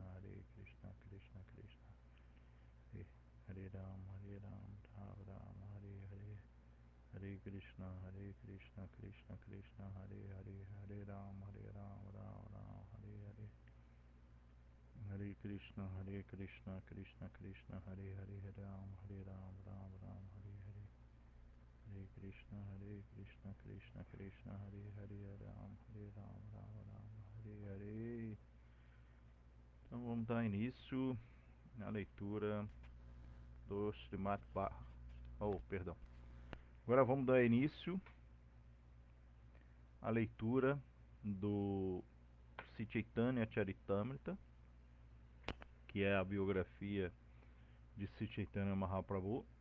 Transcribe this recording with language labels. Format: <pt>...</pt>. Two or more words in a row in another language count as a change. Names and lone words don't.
<sa>Krishna Krishna, Hare Ram, Ram Ram, Hare Hare, Hare Krishna, Krishna Krishna, Hare Hare, Hare Ram, Ram Ram, Hare Hare, Hare Krishna, Krishna Krishna, Hare Hare, Hare Ram, Ram Ram, Hare Hare, Hare Krishna, Krishna Krishna, Hare Hare, Ram, Ram, Hare Hare.</sa> <pt>Então vamos dar início na leitura do Srimad Bhagavatam. Oh, perdão. Agora vamos dar início à leitura do Sri Chaitanya Charitamrita, que é a biografia de Sri Chaitanya Mahaprabhu.</pt>